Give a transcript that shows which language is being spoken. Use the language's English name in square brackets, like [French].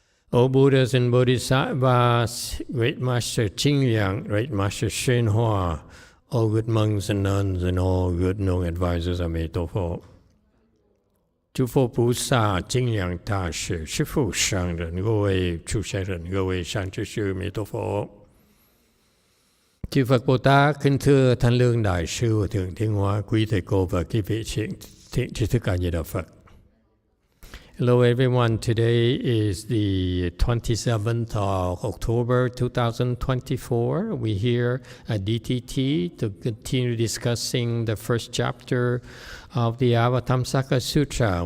[English] O Buddhas and Bodhisattvas, Great Master Qingliang, Great Master YongHua, all good monks and nuns, and all good known advisors of Emitofuo. [Chinese] 诸佛菩萨、精良大士、师父上人、各位出家人、各位善知识弥陀佛。 [Vietnamese] Chư Phật Bồ Tát, kính thưa Thanh Lương Đại sư Hòa Thượng Thiên Hóa, quý thầy cô và quý vị thiện tri thức A Di Đà Phật. [English] Hello everyone, today is the 27th of October 2024. We're here at DTT to continue discussing the first chapter of the Avatamsaka Sutra.